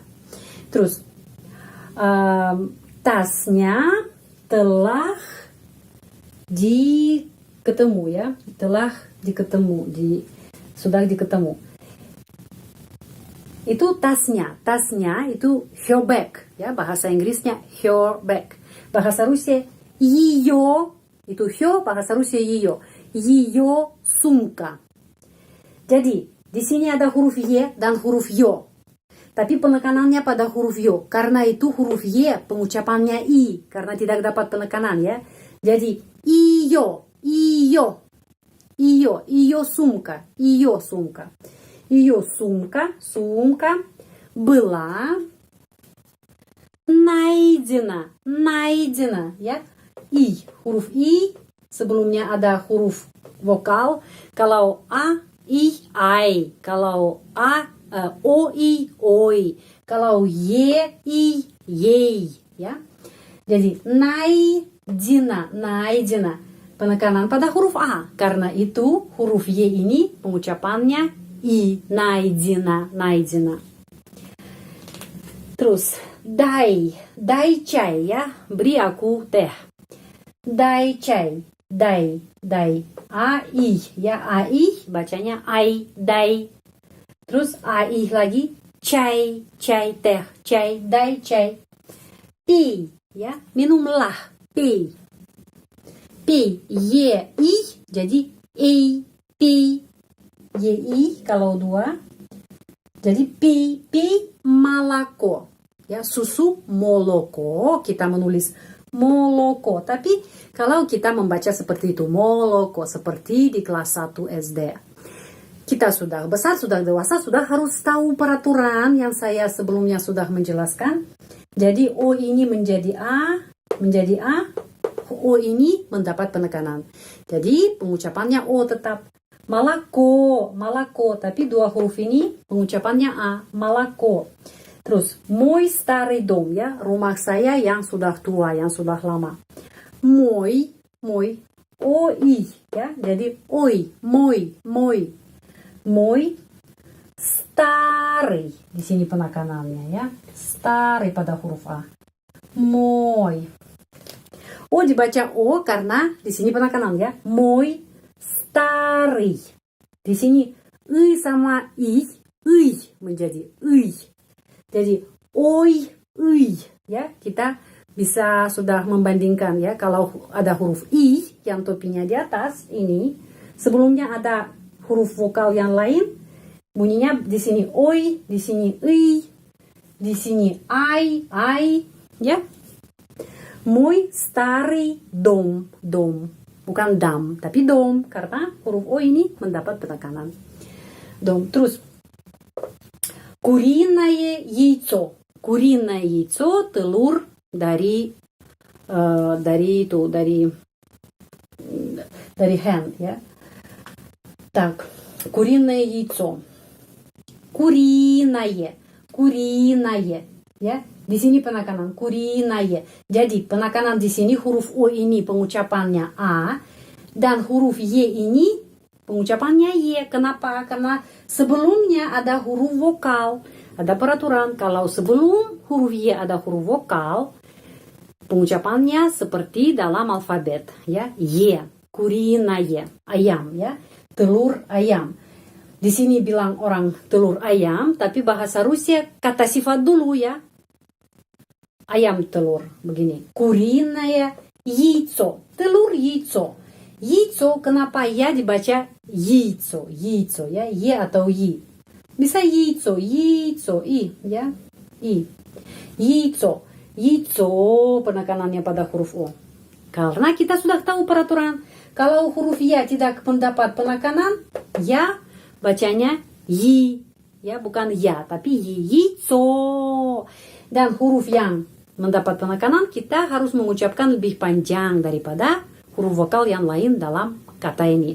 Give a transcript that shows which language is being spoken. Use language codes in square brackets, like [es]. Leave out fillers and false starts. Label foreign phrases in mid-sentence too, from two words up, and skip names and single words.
[id] Terus tasnya telah diketemu ya, sudah diketemu. Itu tasnya itu [en] her bag [id] ya, bahasa Inggrisnya [en] her bag. [id] Bahasa Rusia ее, itu her, bahasa Rusia [ru] ее сумка. [id] Jadi di sini ada huruf y dan huruf yo. Tapi penekanannya pada huruf yo. Karena itu huruf y pengucapannya i. Karena tidak dapat penekanan ya. [ru] Jadi её сумка. Ее сумка была найдена ya. [id] Huruf i sebelumnya ada huruf vokal. Kalau a, i, ai. Kalau a, o, i, oi. Kalau y, i, yei ya. Jadi найдена. Penekanan pada huruf a. Karena itu huruf y ini pengucapannya i, [ru] найдена. [id] Terus [ru] дай чай [id] ya, beri aku teh. [ru] Дай чай, дай. [id] Ai ya, ai bacanya ai, дай. Terus ai lagi, [ru] chai teh, chai, дай чай. [id] Пей ya, minumlah, [ru] pei. [id] Ye i jadi ei, pei. Ye i kalau dua jadi [ru] пей молоко [id] ya, susu moloko. Kita menulis moloko, tapi kalau kita membaca seperti itu moloko, seperti di kelas 1 SD, kita sudah besar, sudah dewasa, sudah harus tahu peraturan yang saya sebelumnya sudah menjelaskan. Jadi o ini menjadi a, o ini mendapat penekanan. Jadi pengucapannya o tetap. [ru] Молоко, молоко. [id] Tapi dua huruf ini pengucapannya A, [ru] молоко. [id] Terus, [ru] мой старый дом, [id] ya, rumah saya yang sudah tua, yang sudah lama. Мой, oi, ya, jadi oi, мой. [ru] Мой старый, [id] di sini penekanannya, ya, старый pada huruf A. Мой. O dibaca O karena di sini penekanan, ya, [ru] мой старый. [id] Di sini sama i menjadi i. Jadi oi, ya, kita bisa sudah membandingkan, ya, kalau ada huruf i yang topinya di atas ini, sebelumnya ada huruf vokal yang lain, bunyinya di sini oi, di sini i, di sini ai, ya. [ru] Мой старый дом, [id] bukan dam, tapi dom, karena huruf O ini mendapat penekanan. Dom. Terus, [ru] куриное яйцо. Куриное яйцо, [id] telur dari hen, ya. [ru] Так, куриное яйцо. Куриное, [id] ya. Di sini penekanan куриное. Jadi penekanan di sini huruf O ini pengucapannya A dan huruf Y ini pengucapannya Y. Kenapa? Karena sebelumnya ada huruf vokal. Ada peraturan kalau sebelum huruf Y ada huruf vokal, pengucapannya seperti dalam alfabet, ya. Y, куриное, ayam, ya. Telur ayam. Di sini bilang orang telur ayam, tapi bahasa Rusia kata sifat dulu, ya. Ayam telur, begini. [ru] Куриное яйцо. Telur яйцо. Яйцо, [id] kenapa ya dibaca яйцо, ya. Y atau Y. Bisa яйцо, I, ya. I. [ru] Яйцо, [id] penekanannya pada huruf O. Karena kita sudah tahu peraturan. Kalau huruf Y tidak mendapat penekanan, ya bacanya Y. Ya, bukan ya, tapi Y. Яйцо. Dan huruf yang mendapat penekanan, kita harus mengucapkan lebih panjang daripada huruf vokal yang lain dalam kata ini.